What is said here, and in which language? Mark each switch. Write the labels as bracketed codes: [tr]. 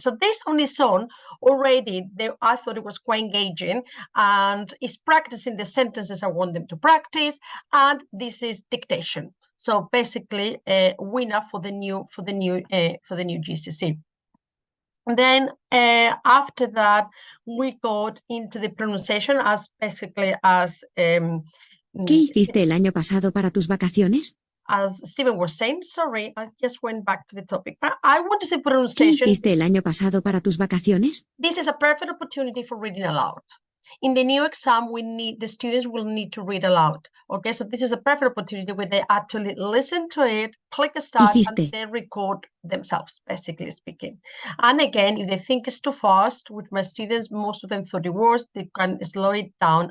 [en] So this on its own already, I thought it was quite engaging, and it's practicing the sentences I want them to practice. And this is dictation. So basically, a winner for the new GCSE. Then after that, we got into the pronunciation as basically as... [es] ¿Qué hiciste el año pasado para tus vacaciones? [en] As Stephen was saying, sorry, I just went back to the topic. But I want to say [es] ¿Qué [en] pronunciation. [es] hiciste el año pasado para tus vacaciones? [en] This is a perfect opportunity for reading aloud. In the new exam, the students will need to read aloud. Okay, so this is a perfect opportunity where they actually listen to it, click a start, [es] Hiciste. [en] and they record themselves, basically speaking. And again, if they think it's too fast, with my students, most of them thought it was, they can slow it down.